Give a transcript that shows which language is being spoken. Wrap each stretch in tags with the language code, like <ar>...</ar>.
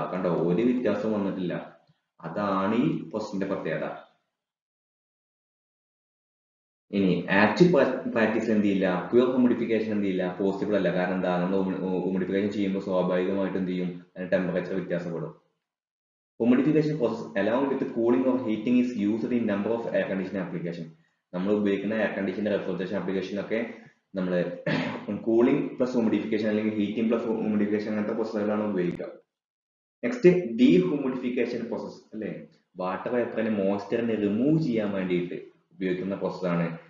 <ml>കണ്ടോ, ഒരു വ്യത്യാസവും വന്നിട്ടില്ല. അതാണ് ഈ ക്വസ്റ്റിന്റെ പ്രത്യേകത. ഇനി ആക്ച്വൽ പ്രാക്ടീസിൽ എന്ത് ചെയ്യില്ല, പ്യൂർ ഹ്യൂമിഡിഫിക്കേഷൻ എന്ത് ചെയ്യില്ല, പോസിബിൾ അല്ല. കാരണം എന്താ, നമ്മൾ ഹ്യൂമിഡിഫിക്കേഷൻ ചെയ്യുമ്പോൾ സ്വാഭാവികമായിട്ട് എന്ത് ചെയ്യും, അതിന് ടെമ്പറേച്ചർ വ്യത്യാസപ്പെടും.</ml> <en>Humidification process along with cooling or heating is used in number of air conditioning application.</en> <ml>നമ്മൾ ഉപയോഗിക്കുന്ന എയർ കണ്ടീഷന്റെ റെഫ്രിജറേഷൻ ആപ്ലിക്കേഷനൊക്കെ നമ്മൾ കൂളിംഗ് പ്ലസ് ഹ്യൂമിഡിഫിക്കേഷൻ അല്ലെങ്കിൽ ഹീറ്റിംഗ് പ്ലസ് ഹ്യൂമിഡിഫിക്കേഷൻ അങ്ങനത്തെ പ്രോസസ്സുകളാണ് ഉപയോഗിക്കുക. നെക്സ്റ്റ് ഡീഹ്യൂമിഡിഫിക്കേഷൻ പ്രോസസ് അല്ലെ, വാട്ടർ വേപ്പറിനെ മോയ്സ്ചറിനെ റിമൂവ് ചെയ്യാൻ വേണ്ടിയിട്ട് ഉപയോഗിക്കുന്ന പ്രോസസ്സാണ്.</ml>